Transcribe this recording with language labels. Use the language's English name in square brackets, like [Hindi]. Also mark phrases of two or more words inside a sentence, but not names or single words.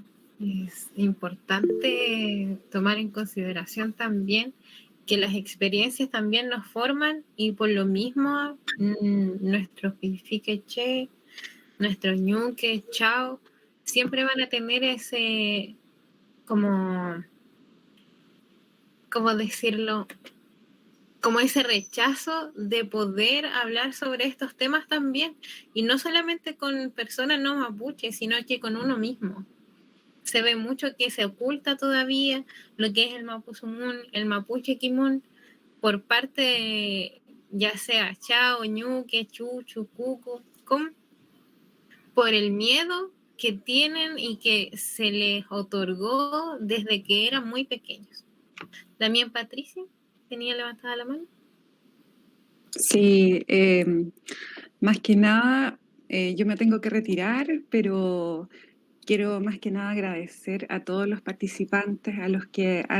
[Spanish] Es importante tomar en consideración también que las experiencias también nos forman y por lo mismo nuestros pifiqueche, nuestros ñuque, chao, siempre van a tener ese, como decirlo, como ese rechazo de poder hablar sobre estos temas también, y no solamente con personas no mapuches, sino que con uno mismo. Se ve mucho que se oculta todavía lo que es el mapuzungún, el [Mapuche] mapuche quimun, [Spanish] por parte ya sea chao, [Mapuche] ñuque, chuchu, cucu, [Spanish] por el miedo que tienen y que se les otorgó desde que eran muy pequeños. También Patricia tenía levantada la mano. Sí, más que nada, yo me tengo que retirar, pero quiero más que nada agradecer a todos los participantes, a los que han